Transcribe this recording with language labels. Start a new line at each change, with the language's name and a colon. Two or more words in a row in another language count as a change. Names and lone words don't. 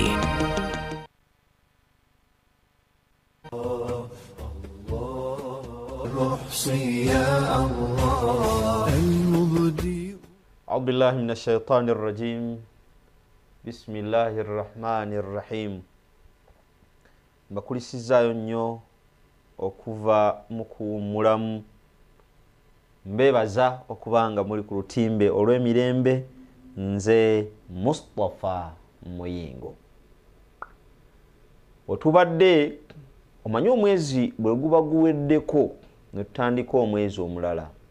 Arabic: أعوذ بالله من الشيطان الرجيم بسم الله الرحمن الرحيم.
Ganda: Mbakulisizayo nnyo okuva mu kuwummulamu. Mbebaza okubanga muri ku lutimbe olw'emirembe. Nze Mustafa Muyingo. Otubadde omanyi omwezi bwe guba guweddeko ne tutandika omwezi omulala.